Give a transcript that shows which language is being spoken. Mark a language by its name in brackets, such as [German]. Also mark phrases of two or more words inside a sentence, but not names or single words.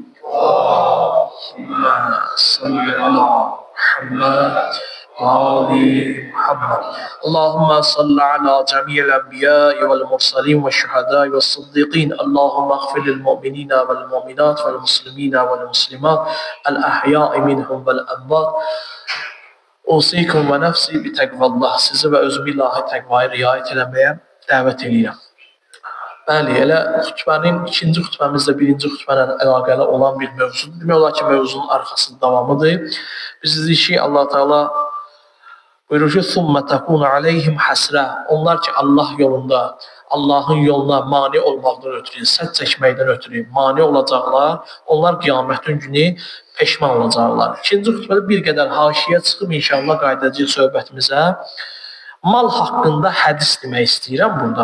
[Arabic] اللهم صل على محمد وآل محمد. اللهم صل على جميع الأنبياء والمرسلين والشهداء والصديقين. اللهم اغفر للمؤمنين والمؤمنات والمسلمين والمسلمات الأحياء منهم والأموات. أوصيكم ونفسي بتقوى الله. [Azerbaijani] Sizi və özümü ilahi təqvaya riayət eləməyə dəvət edirəm. Bəli, elə xutbənin ikinci xutbəmizlə birinci xutbə ilə əlaqəli olan bir mövzudur. Demək olar ki, mövzunun arxasının davamıdır. Biz dedik ki, Allah Teala buyurur ki, [Arabic] ثُمَّ تَكُونَ عَلَيْهِمْ حَسْرَةً. [Azerbaijani] Onlar ki, Allah yolunda, Allahın yoluna mane olmaqdan ötürü, sədd çəkməkdən ötürü mane olacaqlar. Onlar qiyamətin günü peşman olacaqlar. İkinci xutbədə bir qədər haşiyə çıxıb inşallah qayıdacağıq söhbətimizə. Mal haqqında hədis demək istəyirəm burada.